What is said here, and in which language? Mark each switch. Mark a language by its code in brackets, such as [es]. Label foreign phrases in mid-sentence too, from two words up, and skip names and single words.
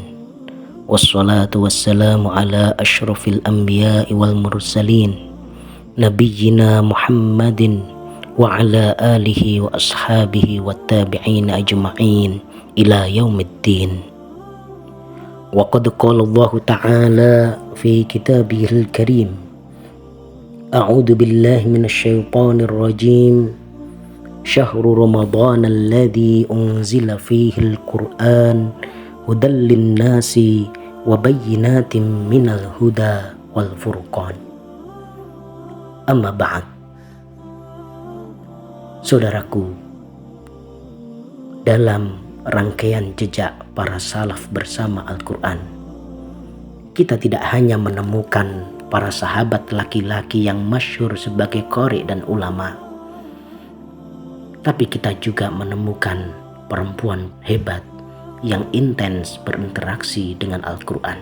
[ar] والصلاة والسلام على أشرف الأنبياء والمرسلين، نبينا محمد وعلى آله وأصحابه والتابعين أجمعين إلى يوم الدين. وقد قال الله تعالى في كتابه الكريم، أعوذ بالله من الشيطان الرجيم, شهر رمضان الذي أنزل فيه القرآن هدى للناس وبينات من الهدى والفرقان. أما بعد. [id] Saudaraku, dalam rangkaian jejak para salaf bersama Al-Quran, kita tidak hanya menemukan para sahabat laki-laki yang masyhur sebagai qari dan ulama, tapi kita juga menemukan perempuan hebat yang intens berinteraksi dengan Al-Quran.